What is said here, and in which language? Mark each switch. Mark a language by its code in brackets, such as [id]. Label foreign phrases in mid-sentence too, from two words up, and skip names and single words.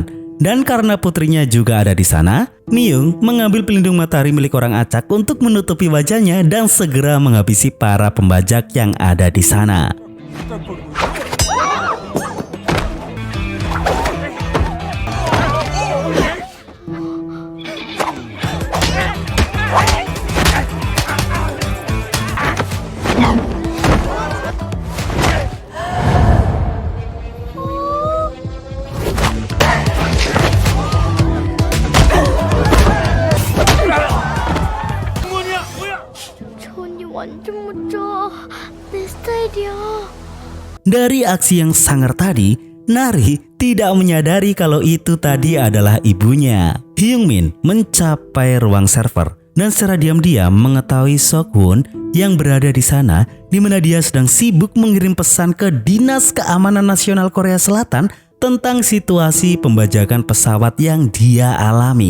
[id] Dan karena putrinya juga ada di sana, Myung mengambil pelindung matahari milik orang acak untuk menutupi wajahnya dan segera menghabisi para pembajak yang ada di sana. [ko] 저 언니 완전 멋져. 내 스타일이야. [id] Dari aksi yang sangar tadi, Nari tidak menyadari kalau itu tadi adalah ibunya. Hyungmin mencapai ruang server dan secara diam-diam mengetahui Seok-won yang berada di sana, di mana dia sedang sibuk mengirim pesan ke Dinas Keamanan Nasional Korea Selatan tentang situasi pembajakan pesawat yang dia alami.